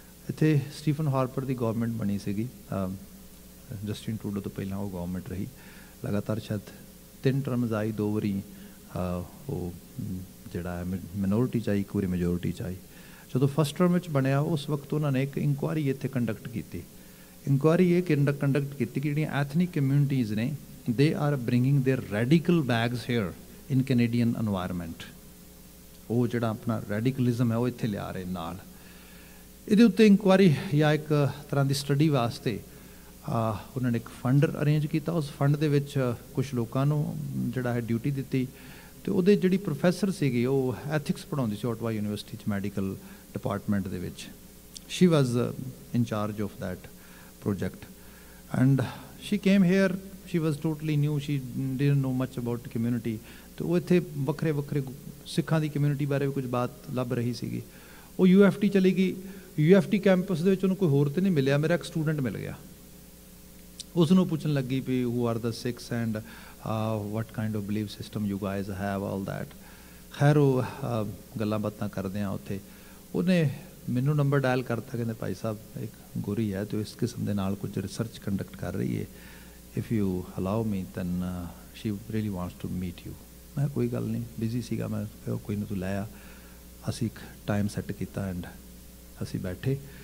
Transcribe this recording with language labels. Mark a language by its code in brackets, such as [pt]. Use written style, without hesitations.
[pa] ਇੱਥੇ Stephen Harper ਦੀ government ਬਣੀ ਸੀਗੀ, ਜਸਟਿਨ ਟਰੂਡੋ ਤੋਂ ਪਹਿਲਾਂ ਉਹ ਗੌਰਮੈਂਟ ਰਹੀ ਲਗਾਤਾਰ, ਸ਼ਾਇਦ 3 ਟਰਮਸ ਆਈ, 2 ਵਾਰੀ ਉਹ ਜਿਹੜਾ ਹੈ ਮਿਨੋਰਿਟੀ 'ਚ ਆਈ, ਇੱਕ ਵਾਰੀ ਮੈਜੋਰਿਟੀ 'ਚ ਆਈ। ਜਦੋਂ ਫਸਟ ਟਰਮ ਵਿੱਚ ਬਣਿਆ ਉਸ ਵਕਤ ਉਹਨਾਂ ਨੇ ਇੱਕ ਇਨਕੁਆਇਰੀ ਇੱਥੇ ਕੰਡਕਟ ਕੀਤੀ। ਇਨਕੁਆਇਰੀ ਇਹ ਕੰਡਕਟ ਕੀਤੀ ਕਿ ਜਿਹੜੀਆਂ ਐਥਨਿਕ ਕਮਿਊਨਿਟੀਜ਼ ਨੇ, [en] they are bringing their radical bags here in Canadian environment। [pa] ਉਹ ਜਿਹੜਾ ਆਪਣਾ ਰੈਡੀਕਲਿਜ਼ਮ ਹੈ ਉਹ ਇੱਥੇ ਲਿਆ ਰਹੇ ਨਾਲ। ਇਹਦੇ ਉੱਤੇ ਇਨਕੁਆਇਰੀ ਜਾਂ ਇੱਕ ਤਰ੍ਹਾਂ ਦੀ ਸਟੱਡੀ ਵਾਸਤੇ ਉਹਨਾਂ ਨੇ ਇੱਕ ਫੰਡ ਅਰੇਂਜ ਕੀਤਾ। ਉਸ ਫੰਡ ਦੇ ਵਿੱਚ ਕੁਝ ਲੋਕਾਂ ਨੂੰ ਜਿਹੜਾ ਹੈ ਡਿਊਟੀ ਦਿੱਤੀ, ਤੇ ਉਹਦੇ ਜਿਹੜੀ ਪ੍ਰੋਫੈਸਰ ਸੀਗੀ ਉਹ ਐਥਿਕਸ ਪੜ੍ਹਾਉਂਦੀ ਸੀ ਓਟਵਾ ਯੂਨੀਵਰਸਿਟੀ 'ਚ, ਮੈਡੀਕਲ ਡਿਪਾਰਟਮੈਂਟ ਦੇ ਵਿੱਚ। [en] She was in charge of that project and she came here, she was totally new, she didn't know much about the community। [pa] तो वो इत्थे ਵੱਖਰੇ ਵੱਖਰੇ ਸਿੱਖਾਂ ਦੀ ਕਮਿਊਨਿਟੀ ਬਾਰੇ ਵੀ ਕੁਝ ਬਾਤ ਲੱਭ ਰਹੀ ਸੀਗੀ। ਉਹ UFT ਚਲੀ ਗਈ। UFT ਕੈਂਪਸ ਦੇ ਵਿੱਚ ਉਹਨੂੰ ਕੋਈ ਹੋਰ ਤੇ ਨਹੀਂ ਮਿਲਿਆ, ਮੇਰਾ ਇੱਕ ਸਟੂਡੈਂਟ ਮਿਲ ਗਿਆ। ਉਸ ਨੂੰ ਪੁੱਛਣ ਲੱਗੀ ਵੀ [en] who are the Sikhs and what kind of belief system you guys have, all that। [pa] ਖੈਰ ਉਹ ਗੱਲਾਂ ਬਾਤਾਂ ਕਰਦੇ ਆ ਉੱਥੇ। ਉਹਨੇ ਮੈਨੂੰ ਨੰਬਰ ਡਾਇਲ ਕਰਤਾ, ਕਹਿੰਦੇ ਭਾਈ ਸਾਹਿਬ ਇੱਕ ਗੋਰੀ ਹੈ ਤੇ ਇਸ ਕਿਸਮ ਦੇ ਨਾਲ ਕੁਝ ਰਿਸਰਚ ਕੰਡਕਟ ਕਰ ਰਹੀ ਹੈ, [en] If you allow me then she really wants to meet you. [pa] ਮੈਂ ਕੋਈ ਗੱਲ ਨਹੀਂ, ਬਿਜ਼ੀ ਸੀਗਾ। ਮੈਂ ਕਿਹਾ ਕੋਈ ਨਾ, ਤੂੰ ਲੈ ਆ। ਅਸੀਂ ਇੱਕ ਟਾਈਮ ਸੈੱਟ ਕੀਤਾ ਐਂਡ ਅਸੀਂ ਬੈਠੇ।